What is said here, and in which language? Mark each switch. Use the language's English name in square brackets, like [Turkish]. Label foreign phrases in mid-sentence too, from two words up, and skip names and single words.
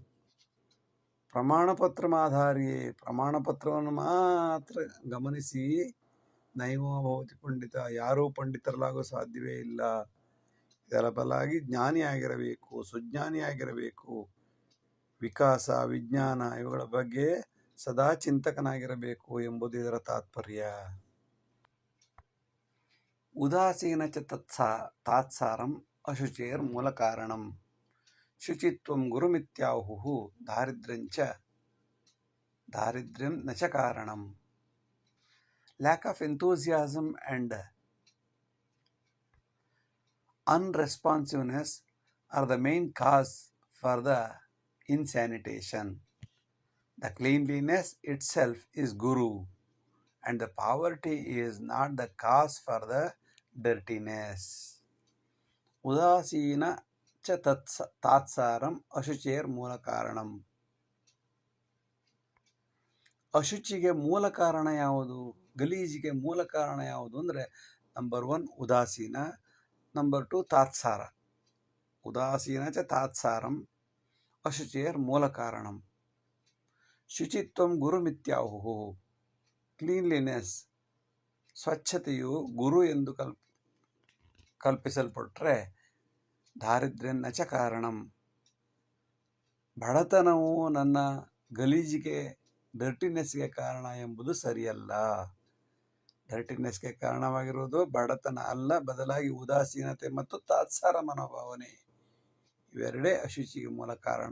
[Sanskrit] ಪ್ರಮಾಣಪತ್ರ ಮಾಧಾರಿಯೇ [Kannada] ಪ್ರಮಾಣಪತ್ರವನ್ನು ಮಾತ್ರ ಗಮನಿಸಿ [Sanskrit] ನೈವೋ ಭವತಿ ಪಂಡಿತ [Kannada] ಯಾರೂ ಪಂಡಿತರಲಾಗೋ ಸಾಧ್ಯವೇ ಇಲ್ಲ. ಇದರ ಬದಲಾಗಿ ಜ್ಞಾನಿಯಾಗಿರಬೇಕು, ಸುಜ್ಞಾನಿಯಾಗಿರಬೇಕು. ವಿಕಾಸ ವಿಜ್ಞಾನ ಇವುಗಳ ಬಗ್ಗೆ ಸದಾ ಚಿಂತಕನಾಗಿರಬೇಕು ಎಂಬುದು ಇದರ ತಾತ್ಪರ್ಯ. [Sanskrit] ಉದಾಸೀನ ಚ ತಾತ್ಸಾರಂ ಅಶುಚೇರ್ ಮೂಲ ಕಾರಣಂ ಶುಚಿತ್ವಂ ಗುರುಮಿತ್ಯಾಹುಃ ದಾರಿದ್ರ್ಯಂ ನ ಚ ಕಾರಣಂ. [English] Lack of enthusiasm and unresponsiveness are the main cause for the insanitation. The cleanliness itself is guru, and the poverty is not the cause for the dirtiness. [Sanskrit] ಉದಾಸೀನ ಚ ತಾತ್ಸಾರಂ ಅಶುಚೇರ್ ಮೂಲ ಕಾರಣಂ. [Kannada] ಅಶುಚಿಗೆ ಮೂಲ ಕಾರಣ ಯಾವುದು? ಗಲೀಜಿಗೆ ಮೂಲ ಕಾರಣ ಯಾವುದು ಅಂದರೆ ನಂಬರ್ 1 ಉದಾಸೀನ, ನಂಬರ್ 2 ತಾತ್ಸಾರ. [Sanskrit] ಉದಾಸೀನ ಚ ತಾತ್ಸಾರಂ ಅಶುಚೇರ್ ಮೂಲ ಕಾರಣಂ. ಶುಚಿತ್ವಂ ಗುರುಮಿತ್ಯಾಹುಃ. [Kannada] ಕ್ಲೀನ್ಲಿನೆಸ್ ಸ್ವಚ್ಛತೆಯು ಗುರು ಎಂದು ಕಲ್ಪಿಸಲ್ಪಟ್ಟರೆ [Sanskrit] ದಾರಿದ್ರ್ಯಂ ನ ಚ ಕಾರಣಂ. [Kannada] ಬಡತನವು ನನ್ನ ಗಲೀಜಿಗೆ ಡರ್ಟಿನೆಸ್ಗೆ ಕಾರಣ ಎಂಬುದು ಸರಿಯಲ್ಲ. ಡರ್ಟಿನೆಸ್ಗೆ ಕಾರಣವಾಗಿರುವುದು ಬಡತನ ಅಲ್ಲ, ಬದಲಾಗಿ ಉದಾಸೀನತೆ ಮತ್ತು ತಾತ್ಸಾರ ಮನೋಭಾವನೆ. ಇವೆರಡೇ ಅಶುಚಿಗೆ ಮೂಲ ಕಾರಣ.